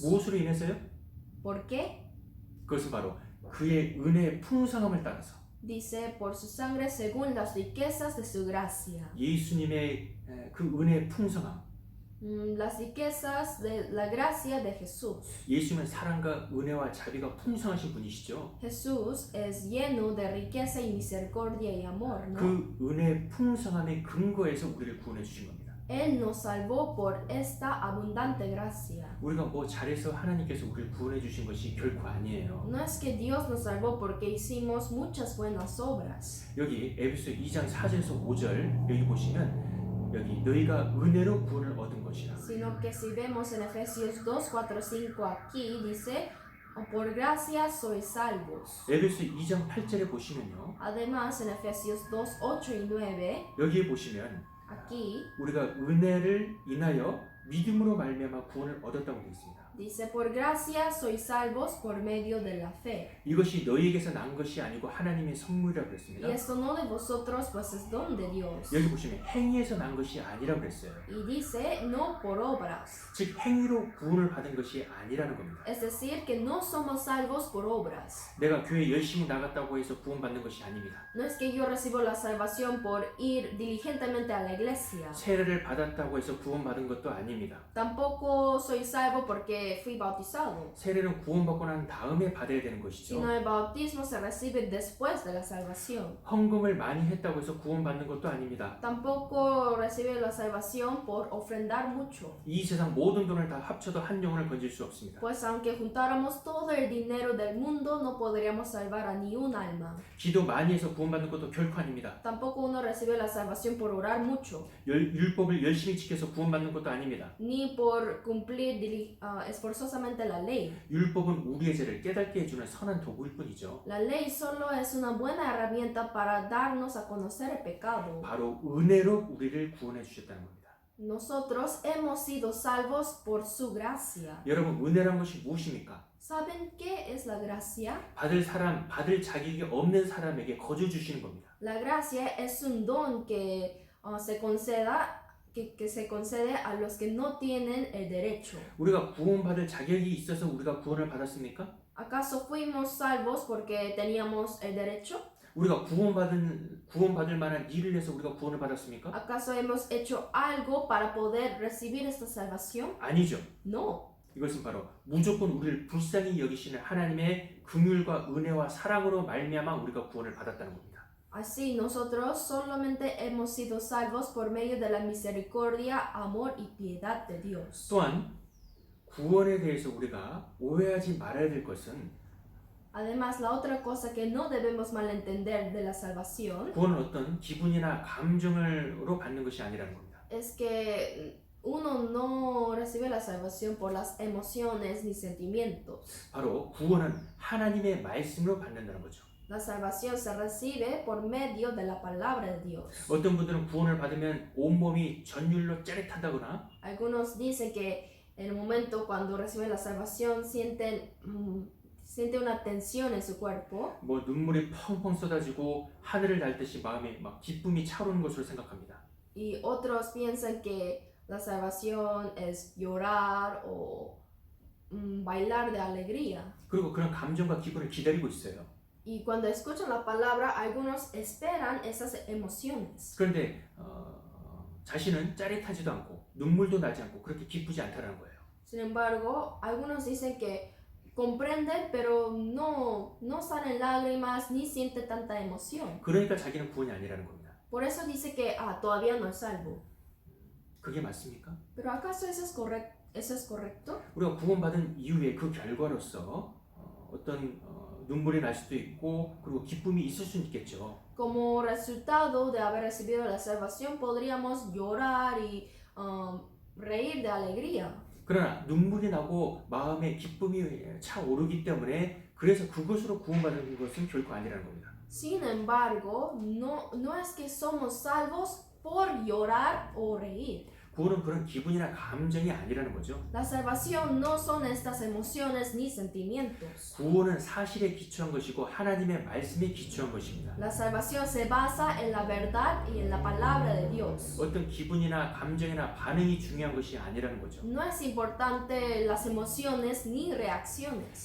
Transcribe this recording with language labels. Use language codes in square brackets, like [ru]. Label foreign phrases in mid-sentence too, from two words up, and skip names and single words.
[ko] 무엇으로 인해서요? [es] ¿Por qué? [ko] 그것은 바로 그의 은혜의 풍성함을 따라서 [es] Dice por su sangre según las riquezas de su gracia. [ko] 예수님의 그 은혜의 풍성함. [es] Las riquezas de la gracia de Jesús. [ko] 예수님은 사랑과 은혜와 자비가 풍성하신 분이시죠. [es] Jesús es lleno de riqueza y misericordia y amor, ¿no? [ko] 그 은혜의 풍성함의 근거에서 우리를 구원해 주신 겁니다. [es] Él nos salvó por esta abundante gracia. [ko] 우리가 뭐 잘해서 하나님께서 우리를 구원해 주신 것이 결코 아니에요. [es] No es que Dios nos salvó porque hicimos muchas buenas obras. [ko] 여기 에베소 2장 4절에서 5절 여기 보시면 여기 너희가 은혜로 구원을 얻은 것이라. [es] Sino que si vemos en Efesios 2, 4, 5 aquí dice, por gracia sois salvos. [ko] 에베소 2장 8절에 보시면요. [es] Además en Efesios 2, 8 y 9, [ko] 여기에 보시면 [es] aquí [ko] 우리가 은혜를 인하여 믿음으로 말미암아 구원을 얻었다고 되어 있습니다. [es] dice, por gracia sois salvos por medio de la fe. [ko] 이것이 너희에게서 난 것이 아니고 하나님의 선물이라고 그랬습니다. [es] Y esto no de vosotros, pues es don de Dios. [ko] 여기 보시면 행위에서 난 것이 아니라고 그랬어요. [es] Y dice, no por obras. [ko] 즉 행위로 구원을 받은 것이 아니라는 겁니다. [es] Es decir, que no somos salvos por obras. [ko] 내가 교회 열심히 나갔다고 해서 구원받는 것이 아닙니다. [es] No es que yo recibo la salvación por ir diligentemente a la iglesia. [ko] 세례를 받았다고 해서 구원받은 것도 아닙니다. [es] Tampoco soy salvo porque fui bautizado. [ko] 세례는 구원받고 난 다음에 받아야 되는 것이죠. [es] Sino el bautismo se recibe después de la salvación. [ko] 헌금을 많이 했다고 해서 구원받는 것도 아닙니다. [es] Tampoco recibe la salvación por ofrendar mucho. [ko] 이 세상 모든 돈을 다 합쳐도 한 영혼을 건질 수 없습니다. [es] Pues aunque juntáramos todo el dinero del mundo, no podríamos salvar a ni un alma. [ko] 기도 많이 해서 구원받는 것도 결코 아닙니다. [es] Tampoco uno recibe la salvación por orar mucho, [ko] 율법을 열심히 지켜서 구원받는 것도 아닙니다. [es] ni por cumplir esforzosamente la ley. [ko] 율법은 우리의 죄를 깨닫게 해주는 선한 도구일 뿐이죠. [es] La ley solo es una buena herramienta para darnos a conocer el pecado. [ko] 바로 은혜로 우리를 구원해 주셨다는 겁니다. [es] Nosotros hemos sido salvos por su gracia. [ko] 여러분 은혜란 것이 무엇입니까? [es] ¿Saben qué es la gracia? [ko] 받을 자격이 없는 사람에게 거저 주시는 겁니다. [es] La gracia es un don que se concede a los que no tienen el derecho. [ko] 우리가 구원받을 자격이 있어서 우리가 구원을 받았습니까? [es] ¿Acaso fuimos salvos porque teníamos el derecho? [ko] 우리가 구원받을 만한 일을 해서 우리가 구원을 받았습니까? [es] ¿Acaso hemos hecho algo para poder recibir esta salvación? [ko] 아니죠. [es] No. [ko] 이것은 바로 무조건 우리를 불쌍히 여기시는 하나님의 긍휼과 은혜와 사랑으로 말미암아 우리가 구원을 받았다는 겁니다. [es] Así nosotros solamente hemos sido salvos por medio de la misericordia, amor y piedad de Dios. [ko] 또한 구원에 대해서 우리가 오해하지 말아야 될 것은 [es] Además, la otra cosa que no debemos malentender de la salvación [ko] 구원은 어떤 기분이나 감정으로 받는 것이 아니라는 겁니다. [es] es que uno no recibe la salvación por las emociones ni sentimientos. [ko] 바로 구원은 하나님의 말씀으로 받는다는 거죠. [es] La salvación se recibe por medio de la palabra de Dios. [ko] 어떤 분들은 구원을 받으면 온몸이 전율로 짜릿하다거나 [es] Algunos dicen que en el momento cuando reciben la salvación sienten una tensión en su cuerpo. [ko] 뭐 눈물이 펑펑 쏟아지고 하늘을 날 듯이 마음에 막 기쁨이 차오르는 것으로 생각합니다. [es] Y otros piensan que la salvación es llorar o bailar de alegría. [ko] 그리고 그런 감정과 기분을 기다리고 있어요. [es] Y cuando escuchan la palabra, algunos esperan esas emociones. [ko] 그런데 자신은 짜릿하지도 않고 눈물도 나지 않고 그렇게 기쁘지 않다는 거예요. [es] Sin embargo, algunos dicen que comprende, pero no salen lágrimas ni siente tanta emoción. [ko] 그러니까 자기는 구원이 아니라는 겁니다. [es] Por eso dice que todavía no es salvo. [ko] 그게 맞습니까? [es] ¿Pero acaso eso es correcto? [ko] 우리가 구원받은 이후에 그 결과로서 어떤 눈물이 날 수도 있고 그리고 기쁨이 있을 수는 있겠죠. [es] Como resultado de haber recibido la salvación, podríamos llorar y reír de alegría. [ko] 그러나 눈물이 나고 마음에 기쁨이 차오르기 때문에 그래서 그것으로 구원받은 것은 결코 아니라는 겁니다. [es] Sin embargo, no es que somos salvos por llorar o reír. [ko] 구원은 그런 기분이나 감정이 아니라는 거죠. [es] La salvación no son estas emociones ni sentimientos. [ko] 구원은 사실에 기초한 것이고 하나님의 말씀에 기초한 것입니다. [es] La salvación se basa en la verdad y en la palabra de Dios. [ko] 어떤 기분이나 감정이나 반응이 중요한 것이 아니라는 거죠. [es] No es importante las emociones ni reacciones,